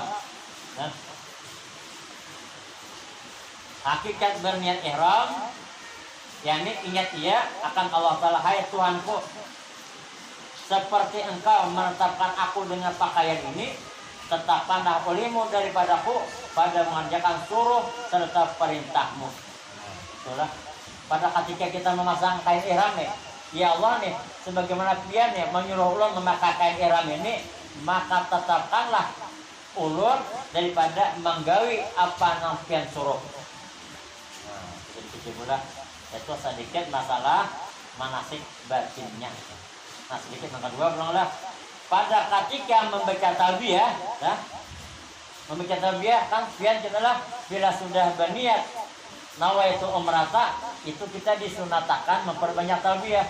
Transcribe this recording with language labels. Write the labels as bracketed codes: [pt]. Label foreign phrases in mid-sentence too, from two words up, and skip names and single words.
[id] Nah, hakikat berniat ihram, yakni ingat ia akan Allah Ta'ala, hai Tuhanku, seperti Engkau menetapkan aku dengan pakaian ini, tetapkanlah olehmu daripadaku pada mengerjakan suruh serta perintahmu. Itulah pada ketika kita memasang kain ihram nih, [ar] ya Allah [id] nih, sebagaimana pian nih menyuruh ulun memakai kain ihram ini, maka tetapkanlah ulun daripada menggawi apa yang pian suruh. Nah, sedikit pula itu sedikit masalah manasik batinnya. Nah sedikit yang kedua belumlah pada ketika membaca talbiyah, nah, membaca talbiyah kan pian adalah bila sudah berniat [ar] nawaitu umrata, [id] itu kita disunatakan memperbanyak talbiyah.